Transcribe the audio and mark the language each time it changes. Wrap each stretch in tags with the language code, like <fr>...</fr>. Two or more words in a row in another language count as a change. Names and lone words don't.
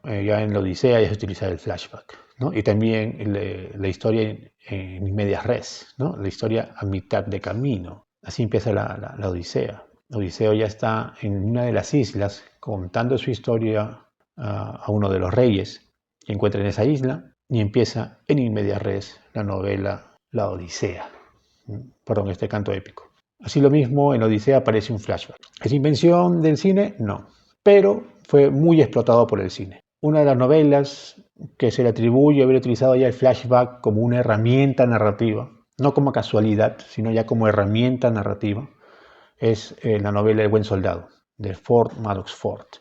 <es>Ya en la Odisea ya se utiliza el flashback, ¿no? Y también la historia en</es> <la>medias res,</la> <es>¿no? La historia a mitad de camino. Así empieza la Odisea. Odiseo ya está en una de las islas contando su historia a uno de los reyes que encuentra en esa isla y empieza en</es> <la>in medias res</la> <es>la novela La Odisea. Perdón, este canto épico. Así lo mismo en Odisea aparece un flashback. ¿Es invención del cine? No, pero fue muy explotado por el cine. Una de las novelas que se le atribuye haber utilizado ya el flashback como una herramienta narrativa, no como casualidad, sino ya como herramienta narrativa, es la novela El buen soldado, de Ford Madox Ford.</es>